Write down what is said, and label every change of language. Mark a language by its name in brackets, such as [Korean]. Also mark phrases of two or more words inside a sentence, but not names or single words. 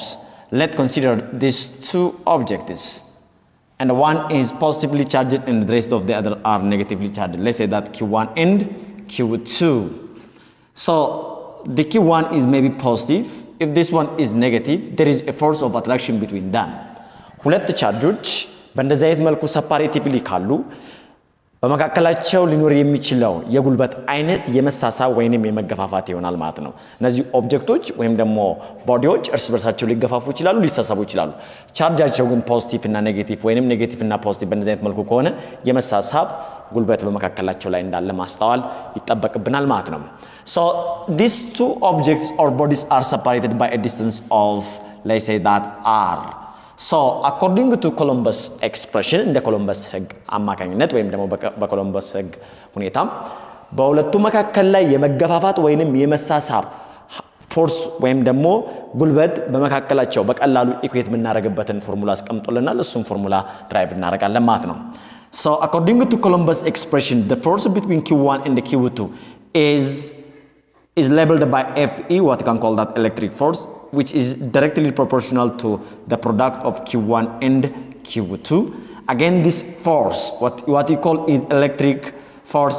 [English] Let's consider these two objects. And one is positively charged and the rest of the other are negatively charged. Let's say that Q1 and Q2. So the Q1 is maybe positive. If this one is negative, there is a force of attraction between them. [Amharic] ሁለት ቻርጆች በእንደዚህ አይነት መልኩ ሰፓሬቲቭሊ ካሉ በመካከላቸው ሊኖር የሚችለው የጉልበት አይነት የመሳሳብ ወይንም የመገፋፋት ይሆናል ማለት ነው እነዚህ ኦብጀክቶች ወይም ደግሞ ቦዲዎች እርስ በርሳቸው ሊገፋፉ ይችላሉ ሊሳሳቡ ይችላሉ ቻርጃቸው ግን ፖዚቲቭ እና ኔጌቲቭ ወይንም ኔጌቲቭ እና ፖዚቲቭ በእንደዚህ አይነት መልኩ ከሆነ የመሳሳብ ጉልበት በመካከላቸው ላይ እንዳለ ማስተዋል ይጣበቅብናል ማለት [English] ነው so these two objects or bodies are separated by a distance of let's say that r so according to Columbus expression in the Columbus [Amharic] ህግ አማካኝነት ወይም ደግሞ በኮሎምበስ ህግ ሁኔታ በሁለቱ መካከል ላይ የመገፋፋት ወይንም የመሳሳብ ፎርስ ወይም ደግሞ ጉልበት በመካከላቸው በቀላሉ ኢኩዌት የምናደርግበትን ፎርሙላ አስቀምጦልናል እሱም ፎርሙላ ድራይቭ እናደርጋለን ማለት ነው [English] so according to Columbus expression the force between Q1 and the Q2 is labeled by Fe what you can call that electric force which is directly proportional to the product of Q1 and Q2 again this force what you call is electric force